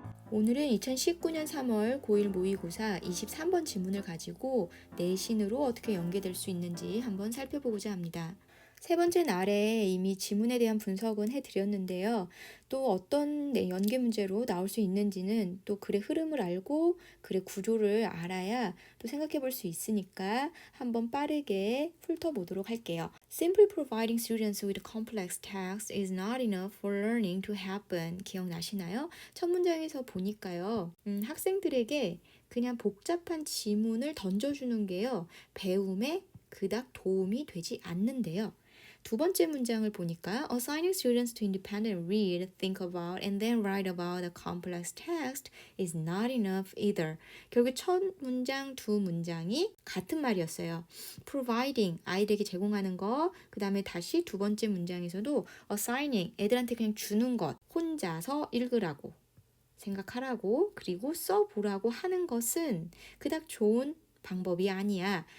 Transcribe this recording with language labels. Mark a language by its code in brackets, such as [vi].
[ko] 오늘은 2019년 3월 고1 모의고사 23번 지문을 가지고 내신으로 어떻게 연계될 수 있는지 한번 살펴보고자 합니다. 세 번째 날에 이미 지문에 대한 분석은 해드렸는데요. 또 어떤 연계 문제로 나올 수 있는지는 또 글의 흐름을 알고 글의 구조를 알아야 또 생각해 볼 수 있으니까 한번 빠르게 훑어보도록 할게요. [en] Simply providing students with complex text is not enough for learning to happen. [ko] 기억나시나요? 첫 문장에서 보니까요. 학생들에게 그냥 복잡한 지문을 던져주는 게요. 배움에 그닥 도움이 되지 않는데요. 두 번째 문장을 보니까 [en] assigning students to independently read, think about, and then write about a complex text is not enough either. [ko] 결국 첫 문장, 두 문장이 같은 말이었어요. providing, 아이들에게 제공하는 거, 그 다음에 다시 두 번째 문장에서도 assigning, 애들한테 그냥 주는 것, 혼자서 읽으라고, 생각하라고, 그리고 써보라고 하는 것은 그닥 좋은 방법이 아니야.